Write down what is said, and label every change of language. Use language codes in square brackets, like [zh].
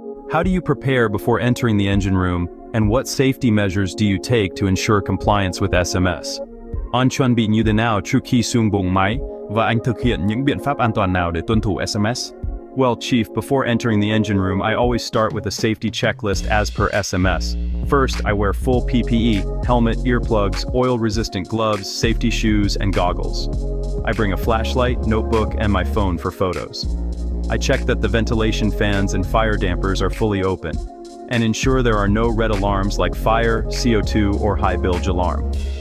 [en] How do you prepare before entering the engine room, and what safety measures do you take to ensure compliance with SMS? [vi] Anh chuẩn bị như thế nào trước khi xuống buồng máy, và anh thực hiện những biện pháp an toàn nào để tuân thủ SMS? [en] Well, Chief, before entering the engine room, I always start with a safety checklist as per SMS. First, I wear full PPE, helmet, earplugs, oil-resistant gloves, safety shoes, and goggles. I bring a flashlight, notebook, and my phone for photos. I check that the ventilation fans and fire dampers are fully open, and ensure there are no red alarms like fire, CO2, or high bilge alarm.